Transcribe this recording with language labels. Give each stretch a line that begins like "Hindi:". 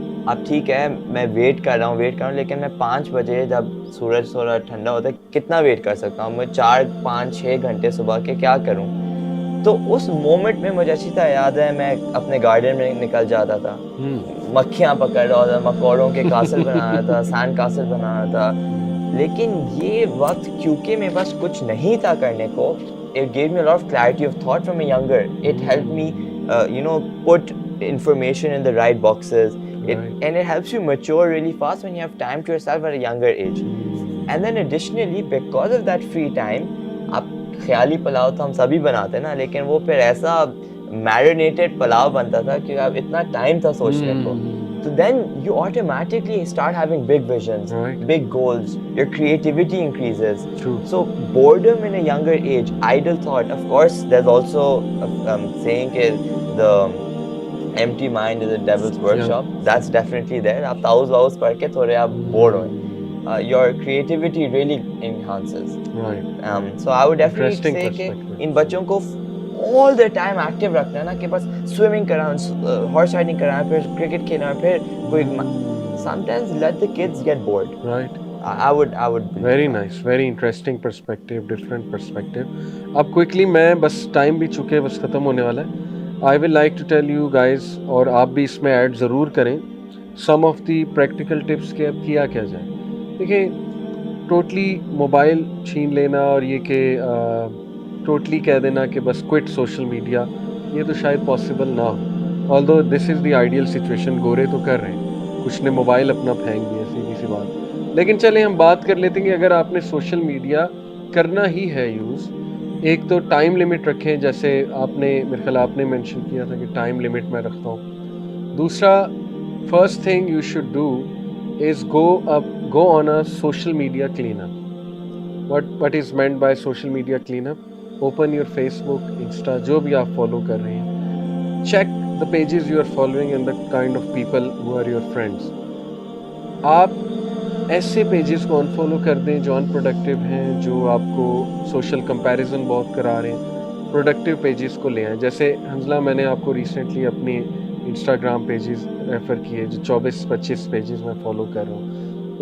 Urdu: اب ٹھیک ہے میں ویٹ کر رہا ہوں, لیکن میں 5 بجے جب سورج تھوڑا ٹھنڈا ہوتا ہے کتنا ویٹ کر سکتا ہوں میں, 4 5 6 گھنٹے صبح کے کیا کروں. تو اس مومنٹ میں مجھے اچھی طرح یاد ہے, میں اپنے گارڈن میں نکل جاتا تھا, مکھیاں پکڑ رہا تھا, مکوڑوں کے کاسل بنا رہا تھا, سینڈ کاسل بنا رہا تھا. لیکن یہ وقت کیونکہ میرے پاس کچھ نہیں تھا کرنے کو,
English: it gave me a lot of clarity of thought from a younger. It helped me, put information in the right boxes. And it helps you mature really fast when you have time to yourself at a younger age. And then additionally, because of that free time,
Urdu: آپ خیالی پلاؤ تو ہم سبھی بناتے ہیں نا, لیکن وہ پھر ایسا میرینیٹڈ پلاؤ بنتا تھا کہ اب اتنا ٹائم تھا سوچنے کو.
English: So then you automatically start having big visions, big goals, your creativity increases. True. So boredom in a younger age, idle thought, of course there's also saying the empty mind is the devil's workshop. That's definitely there.
Urdu: آپ تاؤز واؤز پڑھ کے تھوڑے آپ bore ہوئے.
English: Your creativity really enhances. Right. So I would definitely say
Urdu: کہ ان بچوں کو
English: all the time active
Urdu: رکھنا ہے نا, کہ بس
English: swimming کرانا, horse riding کرانا, پھر cricket
Urdu: کھیلنا, پھر کوئی
English: sometimes let the kids get bored. Right. I would Very nice, very interesting perspective, different perspective.
Urdu: اب quickly میں بس ٹائم بھی چکے, بس ختم ہونے والا ہے.
English: I will like to tell you guys,
Urdu: اور آپ بھی اس میں ایڈ ضرور کریں,
English: some of the practical tips
Urdu: کہ اب کیا کیا جائے. دیکھیں, ٹوٹلی موبائل چھین لینا اور یہ کہ ٹوٹلی کہہ دینا کہ بس کوئٹ سوشل میڈیا, یہ تو شاید پاسبل نہ ہو.
English: Although this is the ideal situation.
Urdu: گورے تو کر رہے ہیں, کچھ نے موبائل اپنا پھینک دیا, سیدھی سی بات. لیکن چلیں ہم بات کر لیتے ہیں کہ اگر آپ نے سوشل میڈیا کرنا ہی ہے یوز, ایک تو ٹائم لمٹ رکھیں, جیسے آپ نے میرے خیال آپ نے مینشن کیا تھا کہ ٹائم لمٹ میں رکھتا ہوں.
English: دوسرا, first thing you should do is go on a social media cleanup. What is meant by social media cleanup? Open your Facebook, Insta,
Urdu: جو بھی آپ فالو کر رہے ہیں.
English: Check the pages you are following and the kind of people who are your friends.
Urdu: آپ ایسے pages کو involve کر دیں جو unproductive ہیں, جو آپ کو سوشل کمپیریزن بہت کرا رہے ہیں. پروڈکٹیو پیجز کو لے آئیں. جیسے حنزلہ, میں نے آپ کو ریسنٹلی اپنی انسٹاگرام پیجز ریفر کیے, جو 24-25 پیجز میں فالو کر رہا ہوں.